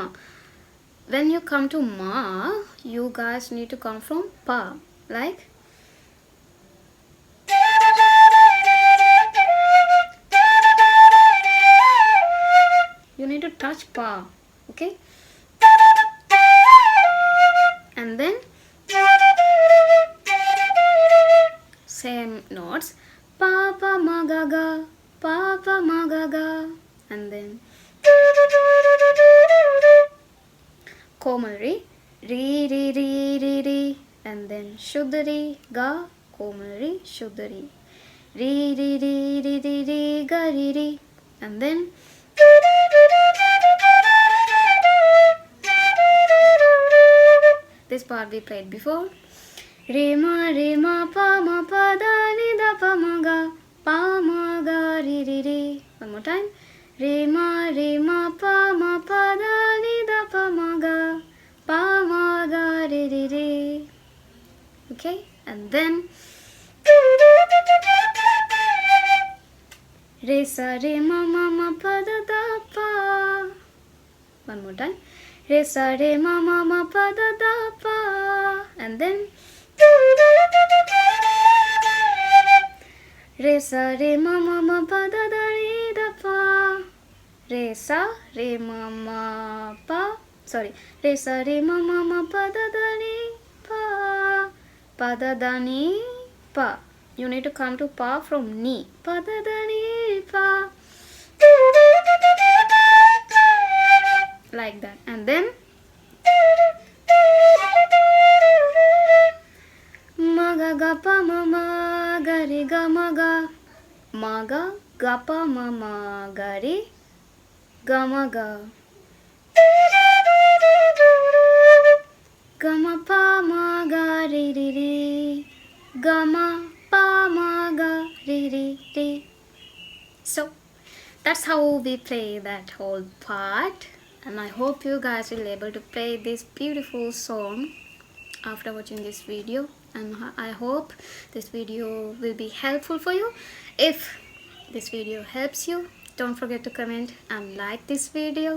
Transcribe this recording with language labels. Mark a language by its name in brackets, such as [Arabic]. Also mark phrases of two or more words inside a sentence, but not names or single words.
[English] When you come to ma, you guys need to come from pa, like you need to touch pa, okay? And then same notes, pa pa ma ga ga, pa pa ma ga ga, and then komal re re re, and then shuddha re ga, komal re, shuddha re re ga re, and then this part we played before. Re ma pa da ni da pa ma ga re re. One more time. Re ma pa da ni da pa ma ga re re. Okay, and then re sa re ma pa da da pa. One more time. Re sa re ma pa da da pa, and then re sa re ma pa da da ni da pa, re sa re ma pa, sorry, re sa re ma pa da da ni pa da da ni pa. You need to come to pa from ni, pa da da ni pa, like that, and then ma ga ga pa ma ga re ga ma ga pa ma ga re ga ma ga ma pa ma ga re re, ga ma pa ma ga re re. So that's how we play that whole part, and I hope you guys will be able to play this beautiful song after watching this video, and I hope this video will be helpful for you. If this video helps you, don't forget to comment and like this video.